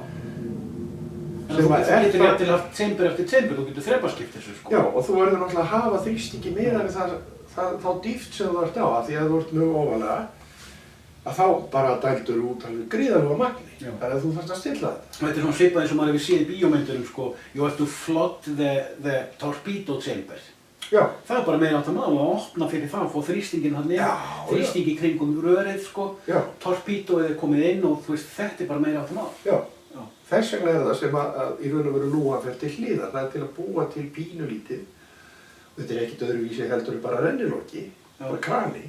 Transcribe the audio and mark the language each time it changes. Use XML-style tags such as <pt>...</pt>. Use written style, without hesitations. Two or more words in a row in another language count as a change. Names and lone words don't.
<is>En þú getur jafnvel haft tembur eftir tembur, þú getur þrepaskipt þessu, sko. Já, og þú verður náttúrulega að hafa þrýstingi miðað við þá dýpt sem þú ert á, af því að þú ert mjög ofalega, að þá bara dældur út alveg gríðarlega magni. Já. Þannig að þú þarfst að stilla þetta. Þetta er svona svipað eins og maður hefur séð í bíómyndurum, sko,</is> <en>you have to flood the torpedo chamber.</en> <is>Já. Það er bara meira átt að mál að opna fyrir það og fá þrýstingin hann inn, þrýstingi kringum rörið, sko, Já. torpedoið er komið inn og þú veist, þetta er bara meira átt að mál. Já. Já. Þess vegna er það sem að í raun og veru lúan fer til hliðar. Það er til að búa til pínulítið. Þetta er ekkert öðruvísi heldur en bara renniloki, bara krani.</is>